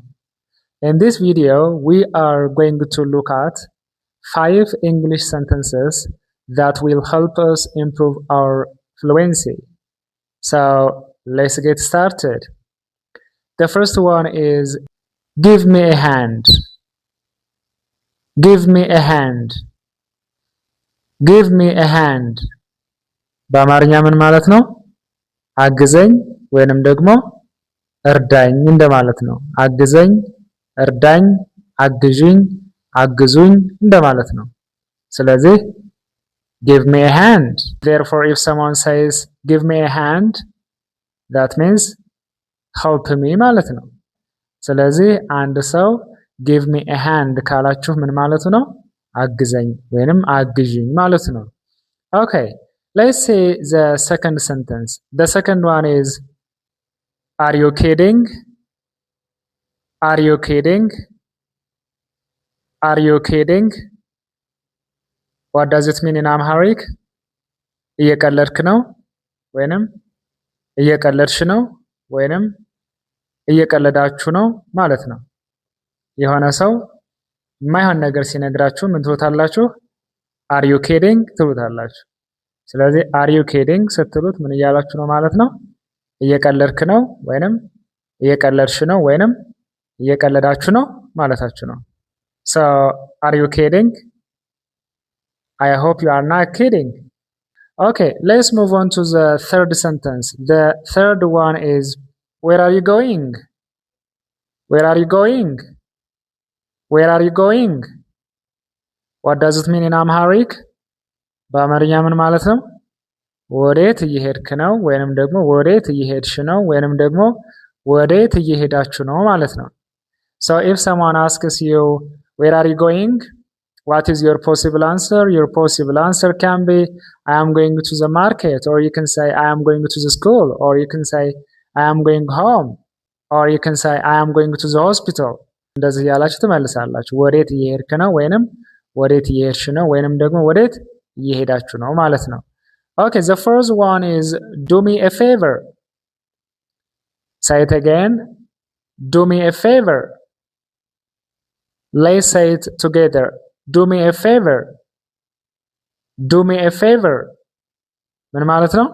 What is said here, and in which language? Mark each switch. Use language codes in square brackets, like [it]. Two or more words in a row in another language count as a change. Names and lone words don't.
[en] In this video, we are going to look at 5 English sentences that will help us improve our fluency. So let's get started. The first one is give me a hand. Give me a hand. Give me a hand. [am] በአማርኛ ምን ማለት ነው? አግዘኝ ወይንም ደግሞ እርዳኝ እንደማለት ነው። አግዘኝ፣ እርዳኝ፣ አግዥኝ፣ አግዙኝ እንደማለት ነው። ስለዚህ [en] give me a hand. Therefore, if someone says give me a hand, that means help me [am] ማለት ነው። ስለዚህ አንድ ሰው [en] give me a hand [am] ካላችሁ ምን ማለት ነው? አግዘኝ ወይንም አግዥኝ ማለት ነው። [en] Okay, let's say the second sentence. The second one is are you kidding? Are you kidding? Are you kidding? What does it mean in Amharic? [am] እየቀለድክ ነው ወይንም እየቀለድሽ ነው ወይንም እየቀለዳችሁ ነው ማለት ነው። የሆነ ሰው የማይሆን ነገር ሲነግራችሁ ምን ትሉታላችሁ? [en] are you kidding [am] ትሉታላችሁ። ስለዚህ [en] are you kidding [am] ስትሉት ምን እያላችሁ ነው ማለት ነው? እየቀለድክ ነው ወይንም እየቀለድሽ ነው ወይንም እየቀለዳችሁ ነው ማለታችሁ ነው። [en] So are you kidding? I hope you are not kidding. Okay, let's move on to the third sentence. The third one is where are you going? Where are you going? Where are you going? What does it mean in Amharic? [am] በአማርኛ ምን ማለት ነው? ወዴት እየሄድክ ነው ወይንም ደግሞ ወዴት እየሄድሽ ነው ወይንም ደግሞ ወዴት እየሄዳችሁ ነው ማለት ነው። [en] So if someone asks you where are you going? What is your possible answer? Your possible answer can be I am going to the market, or you can say I am going to the school, or you can say I am going home, or you can say I am going to the hospital. [am] እንደዚህ ያላችሁ ትመልሳላችሁ። ወዴት እየሄድክ ነው ወይንም ወዴት እየሄድሽ ነው ወይንም ደግሞ ወዴት እየሄዳችሁ ነው ማለት ነው። [en] Okay, the first one is do me a favor. Say it again. Do me a favor. Let's say it together. Do me a favor. Do me a favor. [am] ምን ማለት ነው?